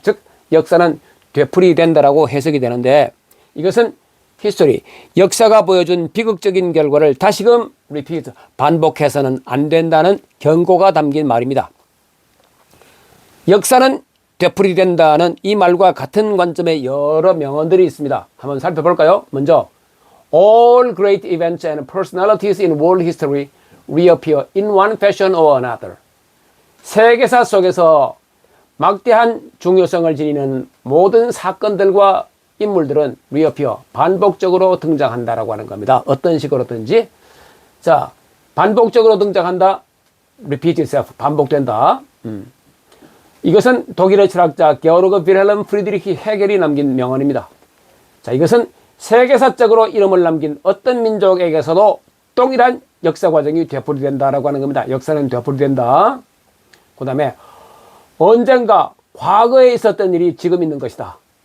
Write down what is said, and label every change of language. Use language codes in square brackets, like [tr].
[ko] 즉 역사는 되풀이된다라고 해석이 되는데, 이것은 히스토리, 역사가 보여준 비극적인 결과를 다시금 repeat, 반복해서는 안 된다는 경고가 담긴 말입니다. 역사는 되풀이된다는 이 말과 같은 관점의 여러 명언들이 있습니다. 한번 살펴볼까요? [en] 먼저 All great events and personalities in world history reappear in one fashion or another. [ko] 세계사 속에서 막대한 중요성을 지니는 모든 사건들과 인물들은 reappear, 반복적으로 등장한다라고 하는 겁니다. 어떤 식으로든지. 자, 반복적으로 등장한다. repeat itself, 반복된다. 이것은 독일의 철학자 게오르그 빌헬름 프리드리히 헤겔이 남긴 명언입니다. 자, 이것은 세계사적으로 이름을 남긴 어떤 민족에게서도 동일한 역사 과정이 되풀이된다라고 하는 겁니다. 역사는 되풀이된다. 그 다음에 언젠가 과거에 있었던 일이 지금 있는 것이다.